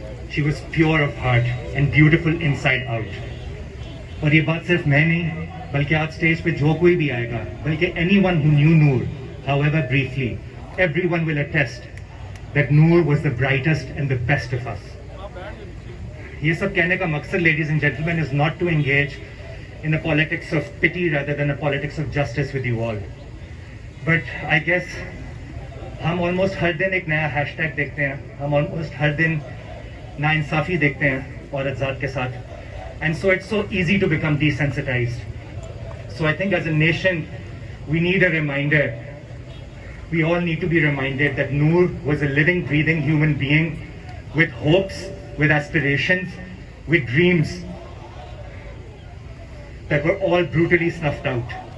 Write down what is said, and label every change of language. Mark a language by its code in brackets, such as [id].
[en] She was pure of heart and beautiful inside out. [ur] اور یہ بات صرف میں نہیں بلکہ آج اسٹیج پہ جو کوئی بھی آئے گا, بلکہ [en] anyone who knew Noor, however briefly, everyone will attest that Noor was the brightest and the best of us. [ur] یہ سب کہنے کا مقصد, [en] ladies and gentlemen, is not to engage in a politics of pity rather than a politics of justice with you all. But I guess [ur] ہم almost ہر دن ایک نیا hash tag دیکھتے ہیں, ہم almost ہر دن ناانصافی دیکھتے ہیں عورت ذات کے ساتھ. [en] And so it's so easy to become desensitized. So I think as a nation, we need a reminder. We all need to be reminded that Noor was a living, breathing human being with hopes, with aspirations, with dreams that were all brutally snuffed out.